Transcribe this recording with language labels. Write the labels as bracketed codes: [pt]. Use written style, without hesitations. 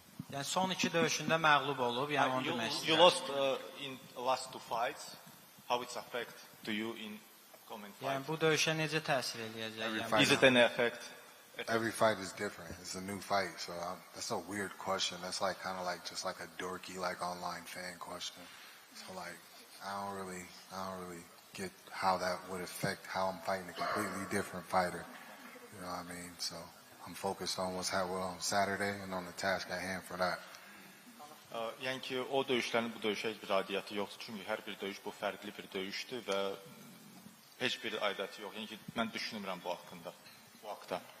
[az] Yəni son iki döyüşündə məğlub olub, yəni onu demək istəyirəm. [en] You lost in last two fights. How it affect to you in upcoming fight? [az] Yəni bu döyüşə necə təsir eləyəcək? [en] Is it any effect? Every fight is different. It's a new fight, so that's a weird question. That's like kind of like just like a dorky like online fan question. So like I don't really get how that would affect how I'm fighting a completely different fighter. You know what I mean? So I'm focused on what's happening on Saturday and on the task at hand for that. [az] Yəni ki, o döyüşlərin bu döyüşə heç bir aidiyyəti yoxdur. Çünki hər bir döyüş bu fərqli bir döyüşdür və heç bir aidiyyəti yox. Yəni ki, mən düşünmürəm bu haqqında, bu haqda.